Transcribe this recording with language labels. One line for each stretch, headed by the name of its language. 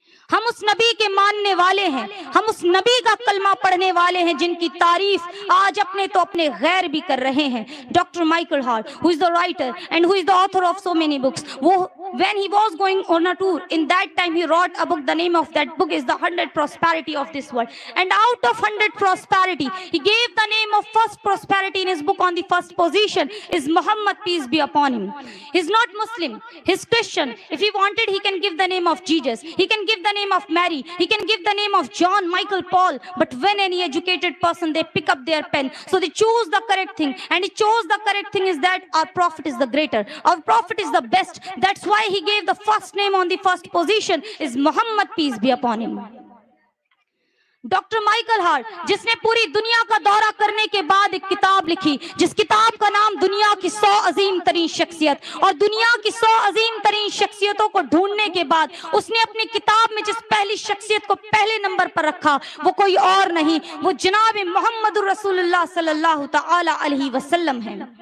Urdu: ہم اس نبی کے ماننے والے ہیں، ہم اس نبی کا کلمہ پڑھنے والے ہیں جن کی تعریف آج اپنے تو اپنے غیر بھی کر رہے ہیں۔
English: Doctor Michael Hart who is the writer and who is the author of so many books, when he was going on a tour, in that time he wrote a book, the name of that book is the 100 prosperity of this world, and out of 100 prosperity he gave the name of first prosperity in his book on the first position is Muhammad, peace be upon him. He's not Muslim, he's Christian. If he wanted he can give the name of Jesus, he can give the name of Mary, he can give the name of John, Michael, Paul, but when any educated person they pick up their pen, so they choose the correct thing, and he chose the correct thing is that our prophet is the greater, our prophet is the best. That's why he gave the first name on the first position is Muhammad, peace be upon him.
Urdu: Doctor Michael Hart جس نے پوری دنیا کا دورہ کرنے کے بعد ایک کتاب لکھی جس کتاب کا نام دنیا کی 100 عظیم ترین شخصیت، اور دنیا کی 100 عظیم ترین شخصیتوں کو ڈھونڈنے کے بعد اس نے اپنی کتاب میں جس پہلی شخصیت کو پہلے نمبر پر رکھا وہ کوئی اور نہیں، وہ جناب محمد الرسول اللہ صلی اللہ تعالی علیہ وسلم ہے۔